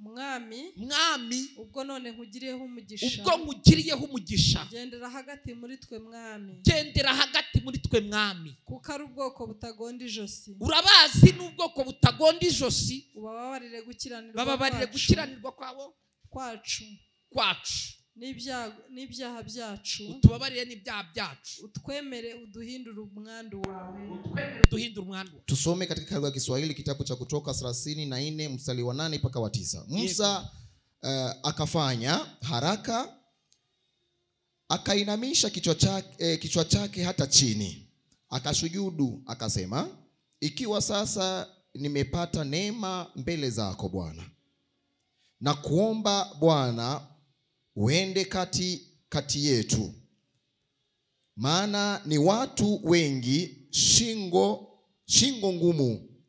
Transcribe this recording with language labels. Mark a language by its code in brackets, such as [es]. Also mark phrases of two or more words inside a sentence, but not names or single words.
[rw] mwami ubwo none nkugiriyeho umugisha gendera hagati muri twe mwami kuko ari ubwoko butagonda ijosi urabazi n'ubwoko butagonda ijosi ubabarire gukiranirwa kwacu n'ibyaha byacu utubabarire n'ibyaha byacu utwemere uduhindure umwandu wawe. [sw] Tusome katika lugha ya Kiswahili kitabu cha Kutoka 34 mstari wa 8 mpaka wa 9. Musa akafanya haraka, akainamisha kichwa chake hata chini, akasujudu, akasema, ikiwa sasa nimepata neema mbele zako Bwana, na kuomba Bwana uende kati yetu, maana ni watu wengi, shingo ngumu.